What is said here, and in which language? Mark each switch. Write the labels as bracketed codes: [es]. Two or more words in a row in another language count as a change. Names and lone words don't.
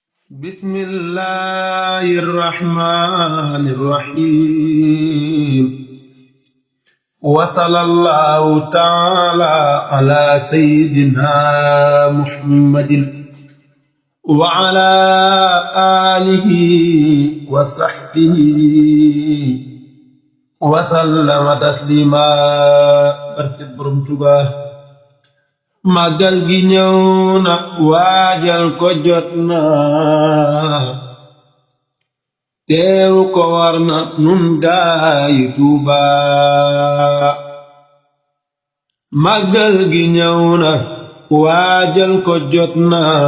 [ar] بسم الله الرحمن الرحيم وصلى الله تعالى على سيدنا محمد وعلى آله وصحبه وسلم تسليما [wo] barke Borom Tuuba màggal gi ñëw na waajal ko jot na teeru ko war na nun gaayi Tuuba màggal gi ñëw na waajal ko jot na